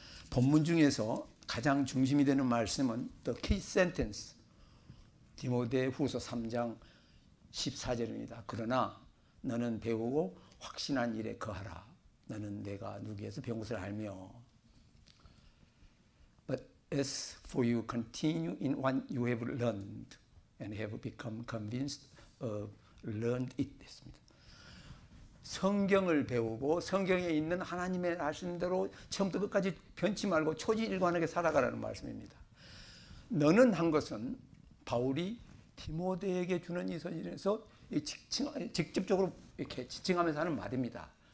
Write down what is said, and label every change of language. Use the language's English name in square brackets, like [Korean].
[Korean] 본문 중에서 가장 중심이 되는 말씀은 [English] The key sentence, [Korean] 디모데후서 3장 14절입니다. 그러나 너는 배우고 확신한 일에 거하라. 너는 내가 누구에서 배운 것을 알며. [English] But as for you, continue in what you have learned and have become convinced of learned it. [Korean] 됐습니다. 성경을 배우고 성경에 있는 하나님의 말씀대로 처음부터 끝까지 변치 말고 초지일관하게 살아가라는 말씀입니다. 너는 한 것은 바울이 디모데에게 주는 이 서신에서 직접적으로 이렇게 지칭하면서 하는 말입니다.